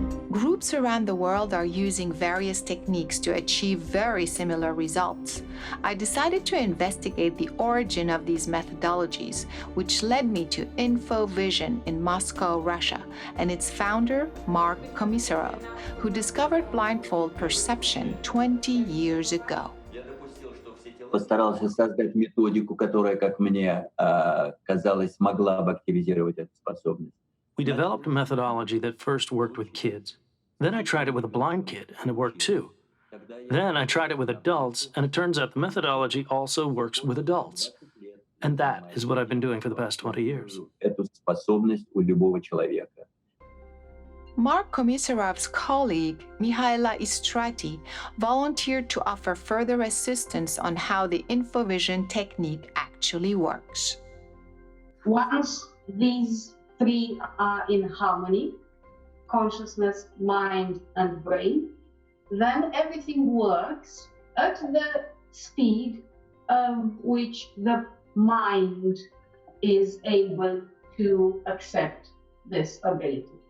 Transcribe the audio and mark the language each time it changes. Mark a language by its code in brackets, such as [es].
[en] Groups around the world are using various techniques to achieve very similar results. I decided to investigate the origin of these methodologies, which led me to InfoVision in Moscow, Russia, and its founder, Mark Komisarov, who discovered blindfold perception 20 years ago. [ru] Постарался создать методику, которая, как мне казалось, могла бы активизировать эту способность. [en] We developed a methodology that first worked with kids. Then I tried it with a blind kid, and it worked too. Then I tried it with adults, and it turns out the methodology also works with adults. And that is what I've been doing for the past 20 years. [ru] Эту способность у любого человека. [en] Mark Komisarov's colleague, Mihaela Istrati, volunteered to offer further assistance on how the InfoVision technique actually works. Once these three are in harmony, consciousness, mind, and brain, then everything works at the speed which the mind is able to accept this ability.